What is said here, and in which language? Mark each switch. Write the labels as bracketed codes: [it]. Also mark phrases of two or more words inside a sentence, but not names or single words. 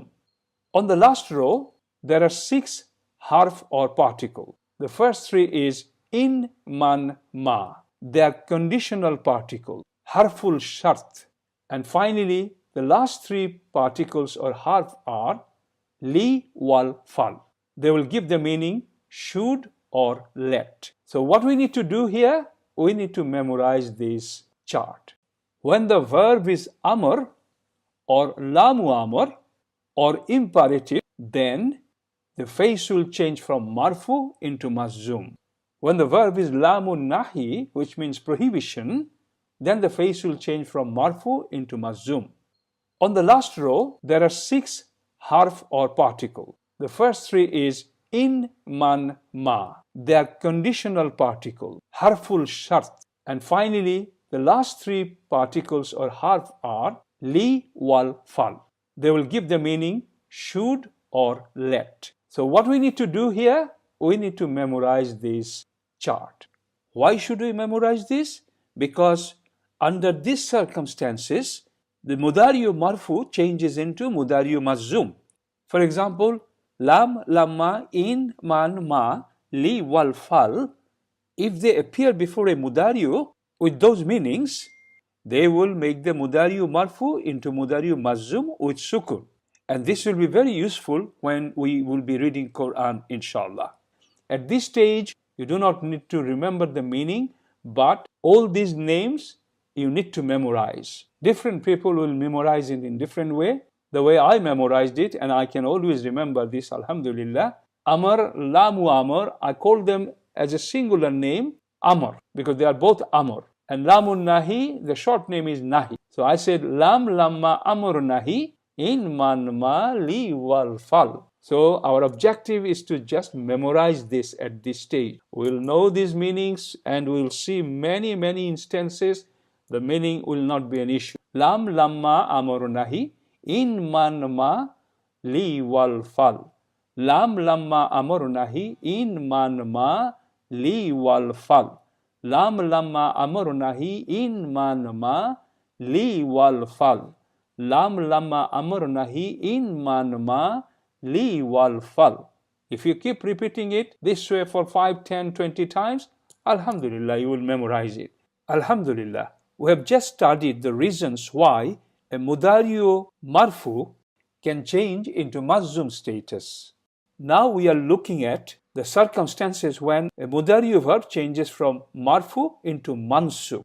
[en] On the last row, there are 6 harf or particle. The first 3 is [ar] إن، من، ما. [en] They are conditional particle, [ar] حرف الشرط. [en] And finally, the last 3 particles or harf are [ar] لِ، ولْ، فلْ. [en] They will give the meaning should or let. So what we need to do here, we need to memorize this chart. When the verb is amr or [ar] لام الأمر [en] or imperative, then the face will change from marfu into mazum. When the verb is [ar] لام النهي, [en] which means prohibition, then the face will change from marfu into mazum. On the last row, there are 6 harf or particle. The first 3 is [ar] إن، من، ما. [en] They are conditional particle, [ar] حرف الشرط. [en] And finally, the last 3 particles or harf are [ar] لِ ولْ فلْ. [en] They will give the meaning should or let. So what we need to do here, we need to memorize this chart. Why should we memorize this? Because under these circumstances, the [ar] مضارع مرفوع [en] changes into [ar] مضارع مجزوم. [en] For example, [ar] لم، لمّا، إن، من، ما، لِ، ولْ، فلْ. [en] If they appear before a Mudari with those meanings, they will make the [ar] مضارع مرفوع [en] into [ar] مضارع مجزوم [en] with sukun. And this will be very useful when we will be reading Quran, inshallah. At this stage, you do not need to remember the meaning, but all these names you need to memorize. Different people will memorize it in different way. The way I memorized it, and I can always remember this, alhamdulillah. [ar] أمر، لام الأمر, [en] I call them as a singular name, Amr, because they are both Amr. And [ar] لام النهي, [en] the short name is Nahi. So I said, [ar] لم، لمّا، أمر، نهي، إن، من، ما، لِ، ولْ، فلْ. [en] So our objective is to just memorize this at this stage. We'll know these meanings and we'll see many instances. The meaning will not be an issue. [ar] لم، لمّا، أمرُ، نهي، إن، من، ما، لِ، ولْ، فلْ. لم، لمّا، أمرُ، نهي، إن، من، ما، لِ، ولْ، فلْ. لم، لمّا، أمرُ، نهي، إن، من، ما، لِ، ولْ، فلْ. لم، لمّا، أمرُ، نهي، إن، من، ما، لِ، ولْ، فلْ. [en] If you keep repeating it this way for 5, 10, 20 times, alhamdulillah, you will memorize it. Alhamdulillah. We have just studied the reasons why a [ar] مضارع مرفوع [en] can change into mazum status. Now we are looking at the circumstances when a Mudari verb changes from marfu into mansub.